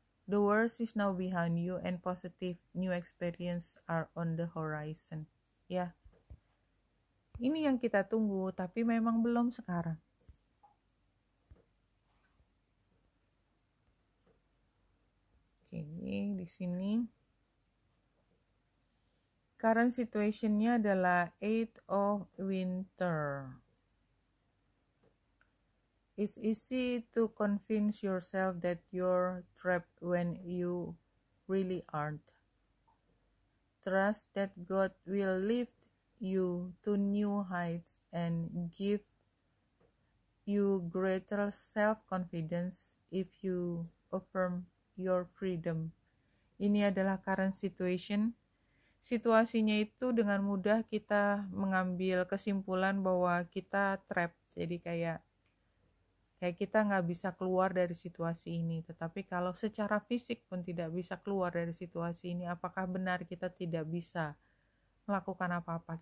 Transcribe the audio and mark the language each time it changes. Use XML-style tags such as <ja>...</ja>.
<en>The worst is now behind you and positive new experience are on the horizon.</en> <id>Ya, ini yang kita tunggu, tapi memang belum sekarang. Oke, di sini current situationnya adalah 8 of winter.</id> <en>It's easy to convince yourself that you're trapped when you really aren't. Trust that God will lift you to new heights and give you greater self-confidence if you affirm your freedom.</en> <id>Ini adalah current situation. Situasinya itu dengan mudah kita mengambil kesimpulan bahwa kita trap. Jadi kayak kita nggak bisa keluar dari situasi ini. Tetapi kalau secara fisik pun tidak bisa keluar dari situasi ini, apakah benar kita tidak bisa melakukan apa-apa?</id>